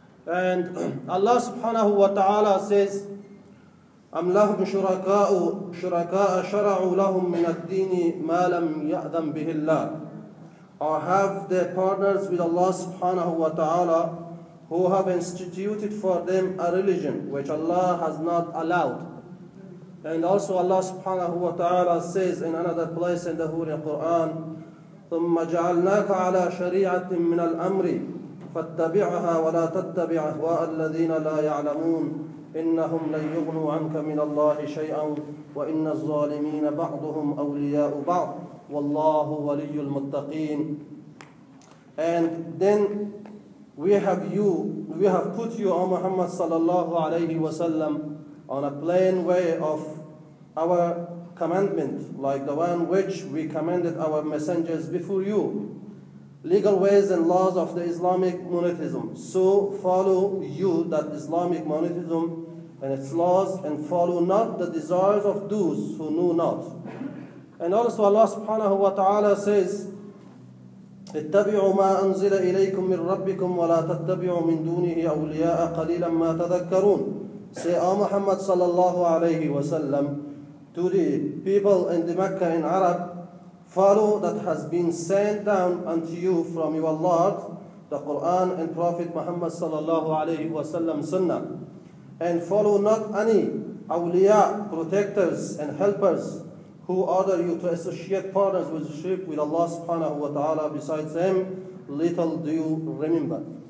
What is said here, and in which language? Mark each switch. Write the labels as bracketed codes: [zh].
[en] And Allah subhanahu wa ta'ala says, [ar] أَمْ لَهُمْ شُرَكَاءُ شَرَعُوا لَهُم مِّنَ الدِّينِ مَا لَمْ يَأْذَنْ بِهِ اللَّهُ, [en] or have they partners with Allah subhanahu wa ta'ala who have instituted for them a religion which Allah has not allowed. And also Allah subhanahu wa ta'ala says in another place in the Holy Quran, [ar] ثُمَّ جَعَلْنَاكَ عَلَى شَرِيعَةٍ مِّنَ الْأَمْرِ فاتبعها ولا تتبع أهواء الذين لا يعلمون إنهم لن يغنوا عنك من الله شيئا وإن الظالمين بعضهم أولياء بعض والله ولي المتقين. [en] And then we have put you, O Muhammad sallallahu alayhi wa sallam, on a plain way of our commandment, like the one which we commanded our messengers before you, legal ways and laws of the Islamic monotheism. So follow you that Islamic monotheism and its laws, and follow not the desires of those who know not. And also Allah subhanahu wa ta'ala says, [ar] اتبعوا ما أنزل إليكم من ربكم ولا تتبعوا من دونه أولياء قليلا ما تذكرون. [en] Say, O Muhammad sallallahu alayhi wa sallam, to the people in the Mecca in Arab, follow that has been sent down unto you from your Lord, the Quran and Prophet Muhammad sallallahu alayhi wa sallam sunnah, and follow not any awliya, protectors and helpers, who order you to associate partners with shirk with Allah subhanahu wa ta'ala besides Him, little do you remember.